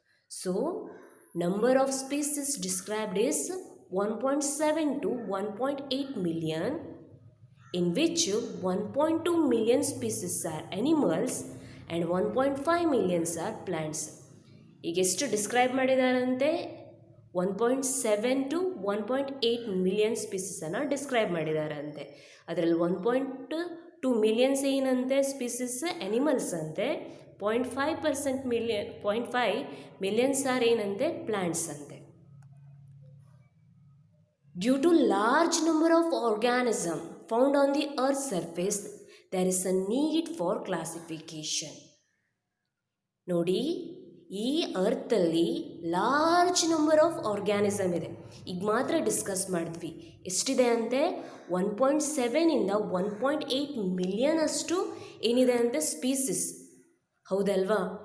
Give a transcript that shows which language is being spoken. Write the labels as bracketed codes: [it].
[en] So number of species described is 1.7 to 1.8 million, in which 1.2 million species are animals and 1.5 millions are plants. [kn] ಈಗ ಎಷ್ಟು describe ಮಾಡಿದಾರಂತೆ? 1.7 to 1.8 million ಸ್ಪೀಸಸನ್ನು describe ಮಾಡಿದಾರಂತೆ. ಅದರಲ್ಲಿ 1.2 millions ಏನಂತೆ species animals ಅಂತೆ. 0.5 millions R ಏನಂತೆ plants ಅಂತೆ. [en] Due to large number of organisms found on the earth's surface, there is a need for classification. [kn] ನೋಡಿ, ಈ ಅರ್ಥಲ್ಲಿ large number of organism ಇದೆ. ಈಗ ಮಾತ್ರ ಡಿಸ್ಕಸ್ ಮಾಡಿದ್ವಿ. ಎಷ್ಟಿದೆ ಅಂತೆ? 1.7 ಇಂದ 1.8 ಮಿಲಿಯನ್ ಅಷ್ಟು ಏನಿದೆ ಅಂತೆ ಸ್ಪೀಸಿಸ್, ಹೌದಲ್ವಾ?